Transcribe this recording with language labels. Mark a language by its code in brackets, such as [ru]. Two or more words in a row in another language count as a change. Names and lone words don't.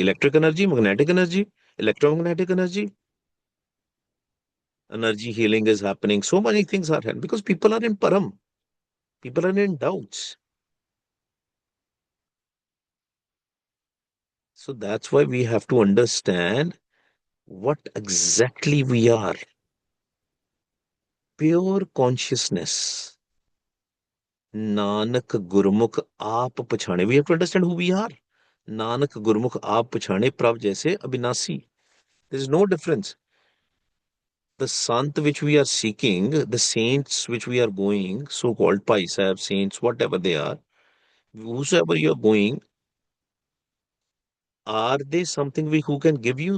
[en] Electric energy, magnetic energy, electromagnetic energy. Energy healing is happening, so many things are happening because people are in param, people are in doubts. So that's why we have to understand what exactly we are. Pure consciousness. [pa] ਨਾਨਕ ਗੁਰਮੁਖ ਆਪ ਪਛਾਣੇ. [en] We have to understand who we are. [pa] ਨਾਨਕ ਗੁਰਮੁਖ ਆਪ ਪਛਾਣੇ ਪ੍ਰਭ ਜੈਸੇ ਅਬਿਨਾਸੀ. [en] There is no difference. The Sant which we are seeking, the saints which we are going, so-called Pai Sahib, saints, whatever they are, whosoever you are going, are they something who can give you?